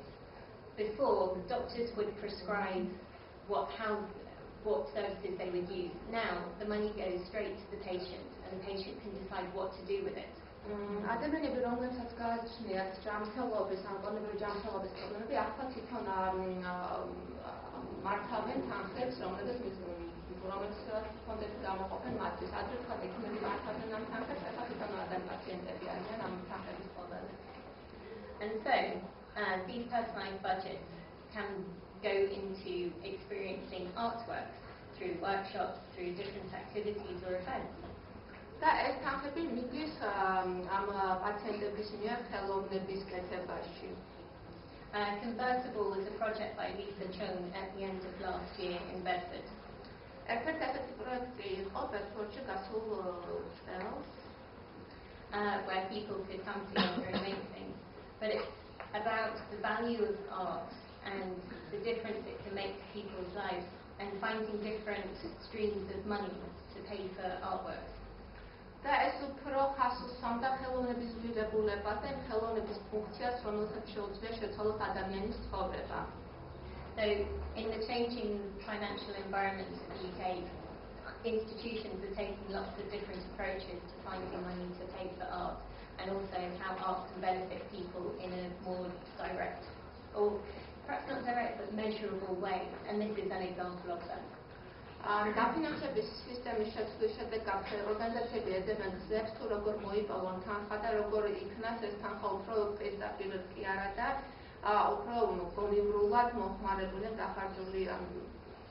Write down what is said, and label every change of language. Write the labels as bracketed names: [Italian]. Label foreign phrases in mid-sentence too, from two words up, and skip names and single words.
[English] Before, doctors would prescribe what services they would use. Now, the money goes straight to the patient and the patient can decide what to do with it. [Georgian] ადამიანები, რომლებსაც გააჩნიათ ჯანმრთელობის ან კოლექტიური ჯანმრთელობის პრობლემები, ახლა თვითონ მართავენ თანხებს, რომელსაც ფონდებში გამოყოფენ მათთვის. ადრე თქვა ექიმები მართავდნენ ამ თანხებს, ახლა თვითონ პაციენტები არიან ამ თანხების ყოველზე. [English] And so, these personalized budgets can go into experiencing artworks through workshops, through different activities or events. [Georgian] და ეს თანხები მიდის ამ პაციენტების მიერ ხელოვნების კეთებაში. [English] Convertible was a project by Lisa Chung at the end of last year in Bedford. [Georgian] ერთ-ერთი ასეთი პროექტი იყო ბედფორდში გასულ წელს, [English] where people could come together and make things. But it's about the value of art and the difference it can make to people's lives and finding different streams of money to pay for artworks. [Georgian] და ეს უფრო ხაზს უსვამდა ხელოვნების ვლინებულებას და ხელოვნების ფუნქციას, რომელსაც შეუძლია შეცვალოს ადამიანის ცხოვრება. [English] So, in the changing financial environment of the UK, institutions are taking lots of different approaches to finding money to pay for art and also how art can benefit people in a more direct, or perhaps not direct, but measurable way. And this is an example of that. [Georgian] დაფინანსების სისტემის შეცვლის შედეგად ორგანიზაციები ეძებენ გზებს თუ როგორ მოიპოვონ თანხა და როგორ იქნას ეს თანხა უფრო პირდაპირ კი არა და უფრო გონივრულად მოხმარებული, დახარჯული